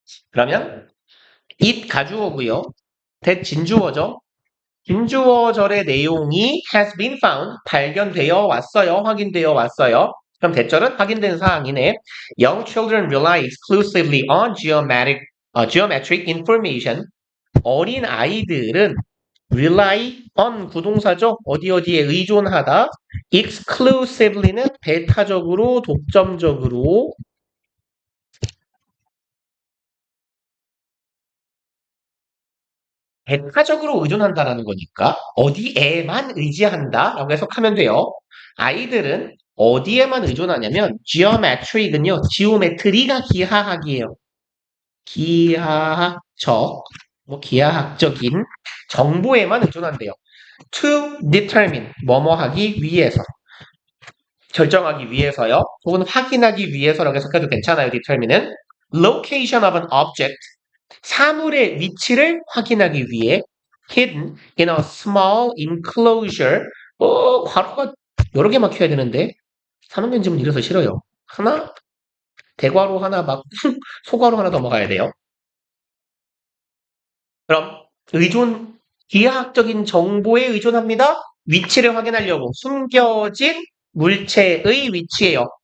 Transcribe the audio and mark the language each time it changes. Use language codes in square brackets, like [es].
[ko] 그러면, it 가주어고요. that 진주어죠. 진주어절의 내용이 [en] has been found, [ko] 발견되어 왔어요. 확인되어 왔어요. 그럼 대절은 확인된 사항이네. [en] Young children rely exclusively on geometric information. [ko] 어린 아이들은 rely on 구동사죠. 어디에 의존하다. exclusively는 배타적으로, 독점적으로, 배타적으로 의존한다라는 거니까 어디에만 의지한다라고 해석하면 돼요. 아이들은 어디에만 의존하냐면 geometric은요. 지오메트리가 기하학이에요. 기하학적, 기하학적인 정보에만 의존한대요. [en] To determine, [ko] 뭐뭐 하기 위해서. 결정하기 위해서요. 혹은 확인하기 위해서라고 해석해도 괜찮아요. [en] determine은 location of an object, [ko] 사물의 위치를 확인하기 위해 [en] hidden in a small enclosure. [ko] 괄호가 여러 개 막혀야 되는데 3학년집은 이래서 싫어요. 하나, 대괄호 하나 막 소괄호 하나 더 먹어야 돼요. 그럼 의존, 기하학적인 정보에 의존합니다. 위치를 확인하려고 숨겨진 물체의 위치예요.